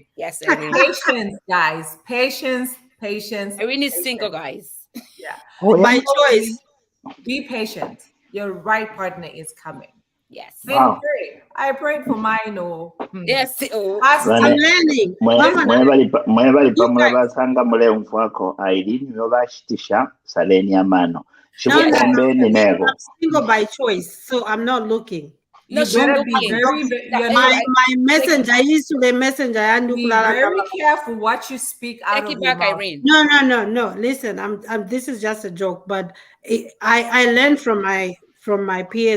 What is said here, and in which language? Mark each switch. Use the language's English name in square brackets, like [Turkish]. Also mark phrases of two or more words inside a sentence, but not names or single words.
[English] Yes, Irene. Patience, guys. Patience. Irene is single, guys. Yeah. By choice. Be patient. Your right partner is coming. Yes. Wow. Pray. I prayed for mine. Oh. Yes. Oh. I'm learning. [Bemba] Mwebali pamwe basanga mulevu wako Irene yobashitisha saleni amano. [English] No. I'm single by choice, so I'm not looking. No, You better be my messenger. I used to the messenger and be very careful what you speak out of your mouth. Irene. No. Listen, I'm this is just a joke, but I learned from my peers.